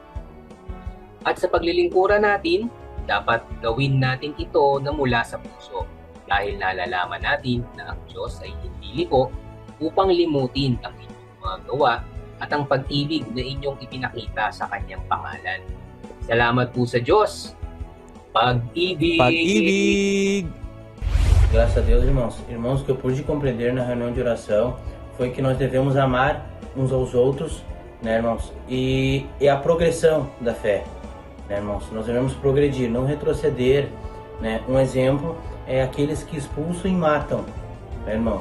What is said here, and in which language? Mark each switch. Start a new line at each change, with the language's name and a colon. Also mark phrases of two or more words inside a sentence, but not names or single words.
Filipino: At sa paglilingkuran natin, dapat gawin natin ito na mula sa puso dahil nalalaman natin na ang Diyos ay hindi liko upang limutin ang inyong mga gawa at ang pag-ibig na inyong ipinakita sa Kanyang pangalan. Salamat po sa Diyos. Pag-ibig! Pag-ibig!
Portuguese: Graças a Deus, irmãos. Irmãos, o que eu pude compreender na reunião de oração foi que nós devemos amar uns aos outros, né, irmãos? E a progressão da fé, né, irmãos? Nós devemos progredir, não retroceder, né? Um exemplo é aqueles que expulsam e matam, né, irmãos?